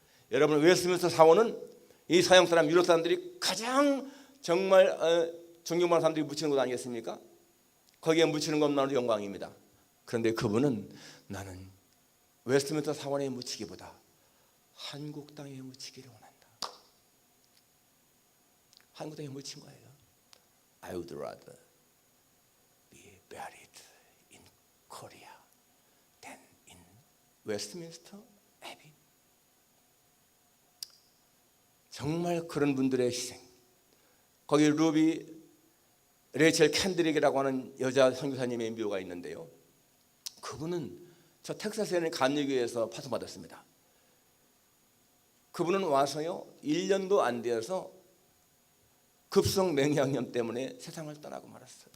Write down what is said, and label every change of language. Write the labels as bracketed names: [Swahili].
[Korean] 여러분 웨스트민스터 사원은 이 서양 사람 유럽 사람들이 가장 정말 존경받는 사람들이 묻히는 곳 아니겠습니까? 거기에 묻히는 것만으로도 영광입니다. 그런데 그분은 나는 웨스트민스터 사원에 묻히기보다 한국 땅에 묻히기를 원한다. 한국 땅에 묻힌 거예요. [English] I would rather be buried in Korea than in Westminster Abbey. [Korean] 정말 그런 분들의 희생. 거기 루비 레이첼 캔드릭이라고 하는 여자 선교사님의 묘가 있는데요. 그분은 저 텍사스에 있는 감리교회에서 파송받았습니다. 그분은 와서요 1년도 안 되어서 급성 맹장염 때문에 세상을 떠나고 말았어요.